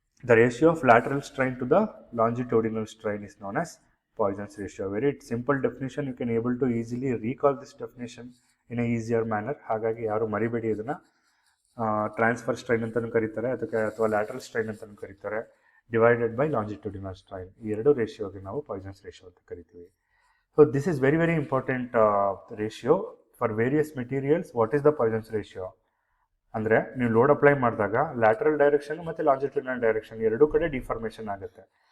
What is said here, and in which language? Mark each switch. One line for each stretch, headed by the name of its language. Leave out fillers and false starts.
English: The ratio of lateral strain to the longitudinal strain is known as Poisson's ratio. Very simple definition, you can able to easily recall this definition in a easier manner.
Kannada: ಹಾಗಾಗಿ ಯಾರು ಮರಿಬೇಡಿ ಇದನ್ನು. Transfer strain ಅಂತಲೂ ಕರೀತಾರೆ ಅದಕ್ಕೆ, ಅಥವಾ lateral strain ಅಂತಲೂ ಕರೀತಾರೆ, ಡಿವೈಡೆಡ್ ಬೈ ಲಾಂಜಿಟ್ಯೂಡಿನಲ್ ಸ್ಟ್ರೈನ್. ಈ ಎರಡು ರೇಷಿಯೋಗೆ ನಾವು ಪಾಯ್ಸನ್ಸ್ ರೇಷಿಯೋ ಅಂತ ಕರಿತೀವಿ.
English: So this is very important ratio for various materials. What is the Poisson's ratio
Kannada: ಅಂದರೆ, ನೀವು ಲೋಡ್ ಅಪ್ಲೈ ಮಾಡಿದಾಗ ಲ್ಯಾಟ್ರಲ್ ಡೈರೆಕ್ಷನ್ ಮತ್ತು ಲಾಂಜಿಟ್ಯೂಡಿನಲ್ ಡೈರೆಕ್ಷನ್ ಎರಡೂ ಕಡೆ ಡಿಫಾರ್ಮೇಷನ್ ಆಗುತ್ತೆ.